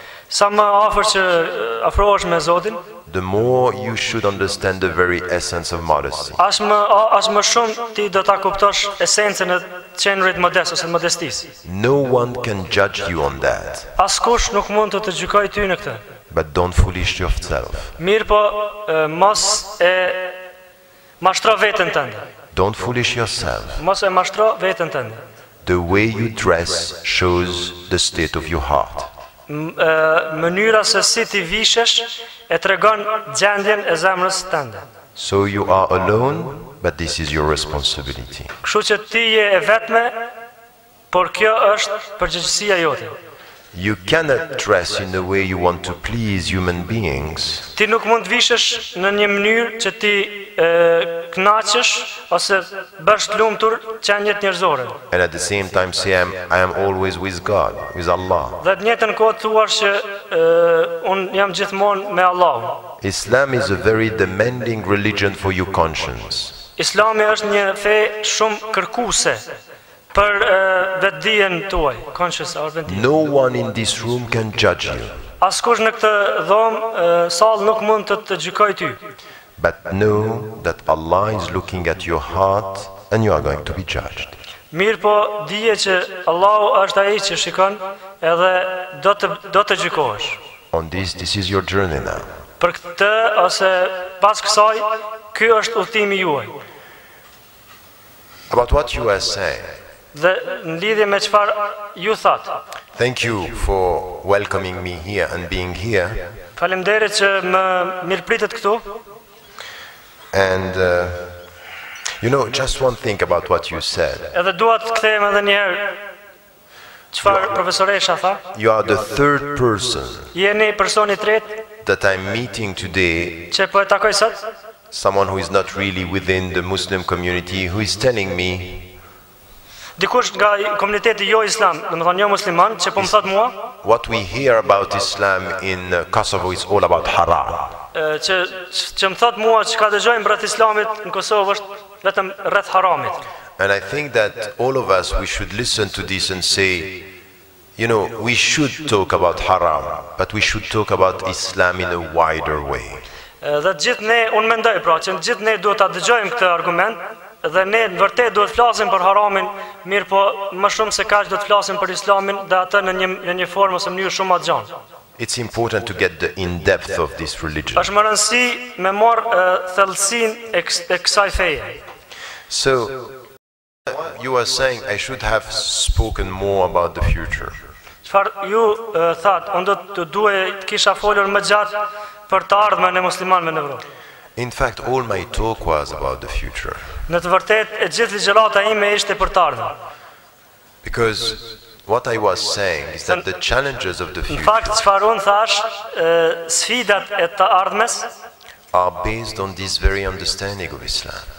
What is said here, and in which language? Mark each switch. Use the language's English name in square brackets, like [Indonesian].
[Albanian] Sa më afër që afrohesh me Zotin, [English] the more you should understand the very essence of modesty. [Albanian] as më shumë ti do ta kuptosh esencën e qenurit modest ose modestisë. [English] No one can judge you on that. [Albanian] Askush nuk mund të gjykojë ty në këtë. [English] But don't foolish yourself. [Albanian] Mirë po, mos e mashtro veten tënde. [English] Don't foolish yourself. [Albanian] Mos e mashtro veten tënde. [English] The way you dress shows the state of your heart. [Albanian] Mënyra se si ti vishesh e tregon gjendjen e zemrës tënde. [English] So you are alone, but this is your responsibility. [Albanian] Kështu që ti je e vetme, por kjo është përgjegjësia jote. [English] You cannot dress in a way you want to please human beings. [Albanian] Ti nuk mund të vishesh në një mënyrë që ti kënaqësh ose bësh të lumtur qenjet njerëzore. [English] And at the same time say I am always with God, with Allah. [Albanian] Dhe të njëjtën kohë thuash që un jam gjithmonë me Allahun. [English] Islam is a very demanding religion for your conscience. [Albanian] Islami është një fe shumë kërkuese për vetdijen tuaj, conscious or vetdijen. [English] No one in this room can judge you. [Albanian] Askush në këtë dhomë sallë nuk mund të gjykojë ty. [English] But know that Allah is looking at your heart and you are going to be judged. [Albanian] Mirë po, dije që Allahu është ai që shikon edhe do të gjykohesh. [English] On this is your journey now. [Albanian] Për këtë ose pas kësaj, ky është udhëtimi juaj. [English] About what you are saying. [Albanian] Dhe në lidhje me çfarë ju thatë. [English] Thank you for welcoming me here and being here. [Albanian] Faleminderit që më mirëpritet këtu. [English] And just one thing about what you said. [Albanian] Edhe dua të kthehem edhe një herë çfarë profesoresha tha. [English] You are the third person [Albanian] Jeni personi I tretë [English] that I'm meeting today. [Albanian] që po e takoj sot. [English] Someone who is not really within the Muslim community who is telling me [Albanian] Dikush nga komuniteti jo islam, domethënë jo musliman, që po më thot mua, [English] what we hear about Islam in Kosovo is all about haram. [Albanian] që më thot mua që ka dëgjojmë rreth islamit në Kosovë është vetëm rreth haramit. [English] And I think that all of us, we should listen to this and say, we should talk about haram, but we should talk about Islam in a wider way. [Albanian] Dhe gjithë ne, unë mendoj pra, që gjithë ne duhet ta dëgjojmë këtë argument, dhe ne në vërtet duhet flasim për haramin, mirë po më shumë se kaq duhet flasim për islamin dhe atë në një formë ose mënyrë shumë më gjatë. [English] It's important to get the in-depth of this religion. [Albanian] Është më rëndësi me marr thellësinë e kësaj feje. [English] So, you are saying I should have spoken more about the future. [Albanian] Çfarë ju thatë, unë do të duhet kisha folur më gjatë për të ardhmen e muslimanëve në Evropë. [English] In fact, all my talk was about the future. [Albanian] Në të vërtetë, e gjithë ligjërata ime ishte për të ardhmen. [English] Because what I was saying is that the challenges of the future [Albanian] Në fakt, çfarë unë thash, sfidat e të ardhmes [English] are based on this very understanding of Islam.